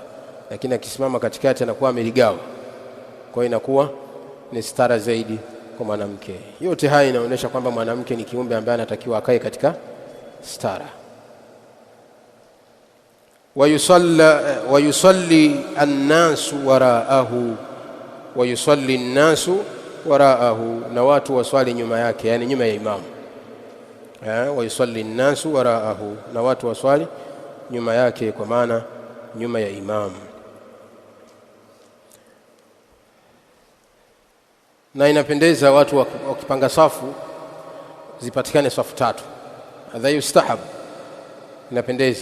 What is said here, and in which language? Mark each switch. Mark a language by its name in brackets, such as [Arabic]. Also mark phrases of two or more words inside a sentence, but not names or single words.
[Swahili] Lakini akisimama katikati anakuwa ameligawa, kwa hiyo inakuwa ni stara zaidi kwa mwanamke. Yote haya inaonyesha kwamba mwanamke ni kiumbe ambaye anatakiwa akae katika stara. [Arabic] ويصلي الناس وراءه ويصلي الناس وراءه, [Swahili] na watu waswali nyuma yake, yani nyuma ya imamu. [Arabic] ويصلي الناس وراءه, [Swahili] na watu waswali nyuma yake, kwa maana nyuma ya imamu. Na inapendeza watu wakipanga safu zipatikane safu 3. [Arabic] هذا يستحب, inapendeza.